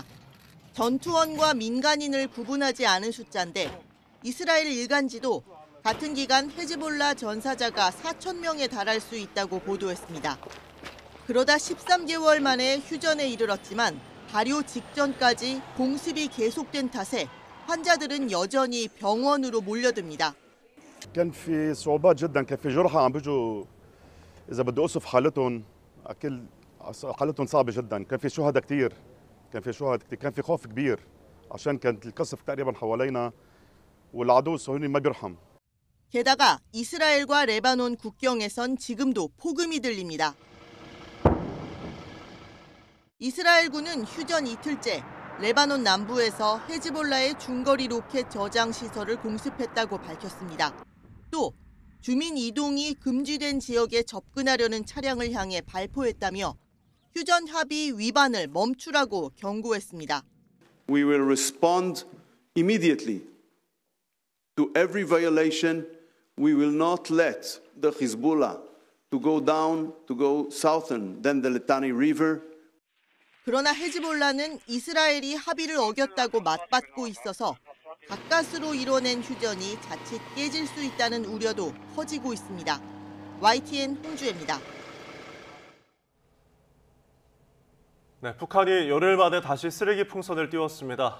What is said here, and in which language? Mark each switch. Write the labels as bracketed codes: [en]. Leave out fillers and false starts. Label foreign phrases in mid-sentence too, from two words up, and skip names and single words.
[ko] 전투원과 민간인을 구분하지 않은 숫자인데 이스라엘 일간지도 같은 기간 헤즈볼라 전사자가 4,000명에 달할 수 있다고 보도했습니다. 그러다 13개월 만에 휴전에 이르렀지만 발효 직전까지 공습이 계속된 탓에 환자들은 여전히 병원으로 몰려듭니다. [ar] كان في صعوبات جدا، كان في جرحى عم بيجوا اذا بده اوصف حالتهم اكل حالتهم صعبه جدا، كان في شهداء كثير، كان في خوف كبير عشان كانت القصف تقريبا حوالينا والعدو الصهيوني ما بيرحم. [ko] 게다가 이스라엘과 레바논 국경에선 지금도 폭음이 들립니다. 이스라엘군은 휴전 이틀째 레바논 남부에서 헤즈볼라의 중거리 로켓 저장 시설을 공습했다고 밝혔습니다. 또 주민 이동이 금지된 지역에 접근하려는 차량을 향해 발포했다며 휴전 합의 위반을 멈추라고 경고했습니다. [en] We will respond immediately to every violation. We will not let the Hezbollah to go down, to go southern than the Litani River. [ko] 그러나 헤즈볼라는 이스라엘이 합의를 어겼다고 맞받고 있어서 가까스로 이뤄낸 휴전이 자칫 깨질 수 있다는 우려도 커지고 있습니다. YTN 홍주혜입니다. 네, 북한이 열흘 만에 다시 쓰레기 풍선을 띄웠습니다.